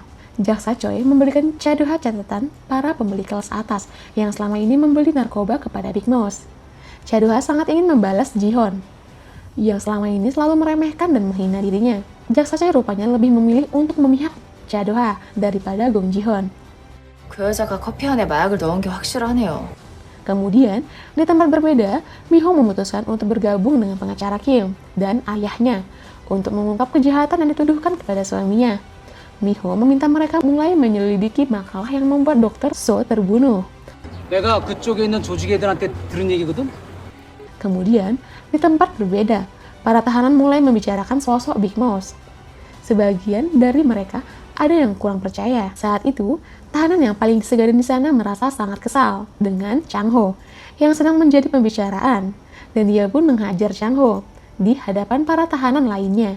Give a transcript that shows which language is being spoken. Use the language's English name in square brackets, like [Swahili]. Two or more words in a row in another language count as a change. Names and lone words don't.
[Indonesian] Jaksa Choi memberikan Cha Do-ha catatan para pembeli kelas atas yang selama ini membeli narkoba kepada Big Mouse. Cha Do-ha sangat ingin membalas Ji-hyun, yang selama ini selalu meremehkan dan menghina dirinya. Jaksa Choi rupanya lebih memilih untuk memihak Cha Do-ha daripada Gong Ji-hyun. [Korean] 그 여자가 커피 안에 마약을 넣은 게 확실하네요. [Indonesian] Kemudian, di tempat berbeda, Mi-ho memutuskan untuk bergabung dengan pengacara Kim dan ayahnya untuk mengungkap kejahatan yang dituduhkan kepada suaminya. Mi-ho meminta mereka mulai menyelidiki makalah yang membuat Dr. So terbunuh. [Korean] 내가 그쪽에 있는 조직 애들한테 들은 얘기거든? [Indonesian] Kemudian, di tempat berbeda, para tahanan mulai membicarakan sosok Big Mouse. Sebagian dari mereka ada yang kurang percaya. Saat itu, tahanan yang paling disegarin di sana merasa sangat kesal dengan Chang Ho yang sedang menjadi pembicaraan, dan dia pun menghajar Chang Ho di hadapan para tahanan lainnya.